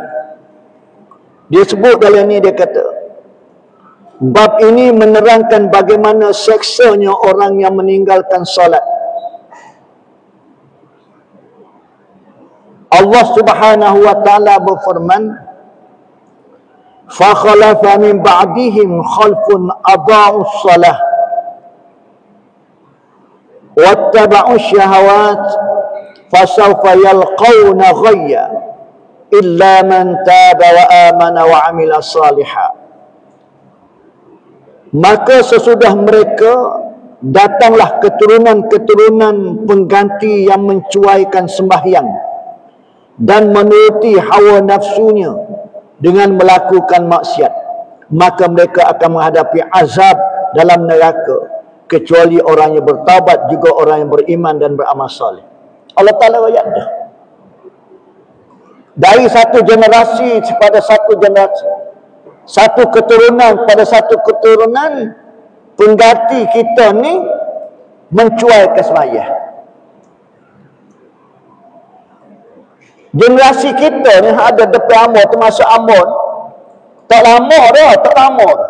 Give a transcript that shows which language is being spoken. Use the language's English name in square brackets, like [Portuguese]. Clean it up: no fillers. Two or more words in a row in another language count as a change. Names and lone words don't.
[Malay] Dia sebut dalam ni, dia kata bab ini menerangkan bagaimana seksanya orang yang meninggalkan solat. Allah [Arabic] سبحانه وتعالى [Malay] berfirman, [Arabic] "فخلف من بعدهم خلف أضاعوا الصلاة واتبعوا الشهوات فسوف يلقون غيا إلا من تاب وآمن وعمل صالحا." [Malay] Maka sesudah mereka datanglah keturunan-keturunan pengganti yang mencuaikan sembahyang dan menuruti hawa nafsunya dengan melakukan maksiat, maka mereka akan menghadapi azab dalam neraka, kecuali orang yang bertaubat, juga orang yang beriman dan beramal saleh. Allah Ta'ala ayat dah. Dari satu generasi kepada satu generasi, satu keturunan pada satu keturunan, pengganti kita ni mencuaikan sembahyang. Generasi kita ni ada depan Amor, termasuk Amor, tak lama dah, tak lama dah.